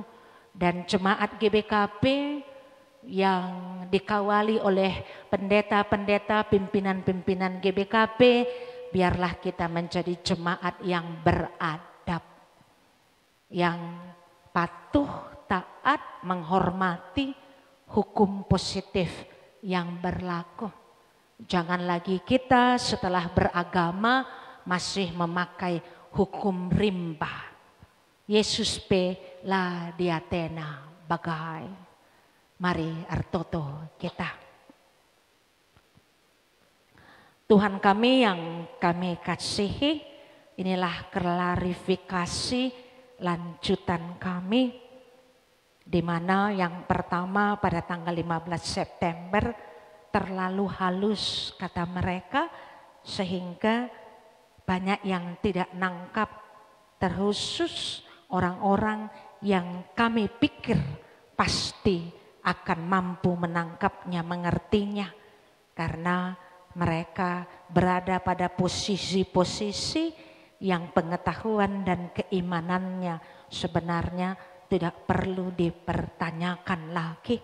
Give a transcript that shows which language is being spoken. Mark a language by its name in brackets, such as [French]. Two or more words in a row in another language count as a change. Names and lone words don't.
[Indonesian] Dan jemaat GBKP yang dikawali oleh pendeta-pendeta, pimpinan-pimpinan GBKP, biarlah kita menjadi jemaat yang beradab, yang patuh, taat, menghormati hukum positif yang berlaku. Jangan lagi kita setelah beragama masih memakai hukum rimba. [Batak Karo] Yesus pe la diatena bagai. [Indonesian] Mari artoto kita. Tuhan kami yang kami kasihi, inilah klarifikasi lanjutan kami, di mana yang pertama pada tanggal 15 September terlalu halus kata mereka, sehingga banyak yang tidak nangkap, terkhusus orang-orang yang kami pikir pasti akan mampu menangkapnya, mengertinya, karena mereka berada pada posisi-posisi yang pengetahuan dan keimanannya sebenarnya tidak perlu dipertanyakan lagi.